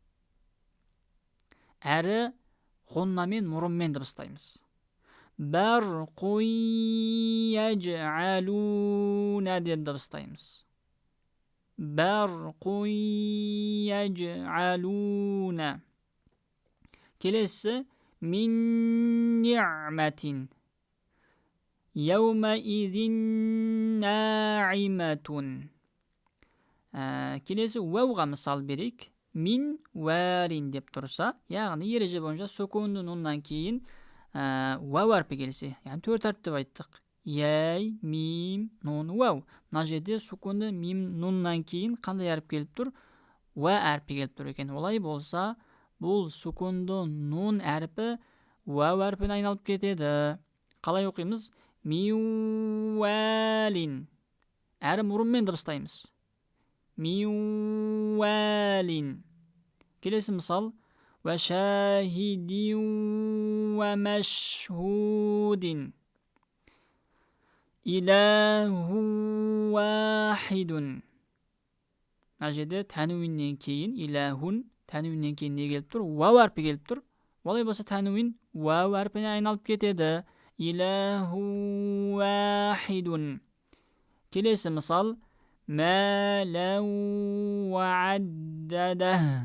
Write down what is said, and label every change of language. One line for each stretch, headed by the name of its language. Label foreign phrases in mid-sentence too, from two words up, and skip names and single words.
Kazakh: Әрі ғуннамен, мұрынмен дыбыстаймыз.
Arabic: برق يجعلون
Kazakh: деп дыбыстаймыз.
Arabic: برق يجعلون.
Kazakh: Келесі,
Arabic: من نعمة. يومئذ ناعمة.
Kazakh: Келесі, уауға мысал берейік.
Arabic: من وال
Kazakh: деп тұрса, яғни ереже бойынша сүкунды нуннан кейін вау әрпі келсе, яғни 4 әріп деп айттық. Яй, мим, нун, вау. Мына жерде сукунды мим, нуннан кейін қандай әріп келіп тұр? Уа әрпі келіп тұр екен. Олай болса, бұл сукунды нун әрпі вау әрпіне айналып кетеді. Қалай оқимыз? Миуәлин. Әрі мұрынмен дыбыстаймыз. Миуәлин. Келесі мысал.
Arabic: وشاهد ومشهود. إله واحد.
Kazakh: Мына жерде тәнуиннен кейін илахун, тәнуиннен кейін не келіп тұр? Вау әрпі келіп тұр. Олай болса тәнуин вау әрпіне айналып кетеді.
Arabic: إله واحد.
Kazakh: Келесі мысал.
Arabic: مالا وعدده.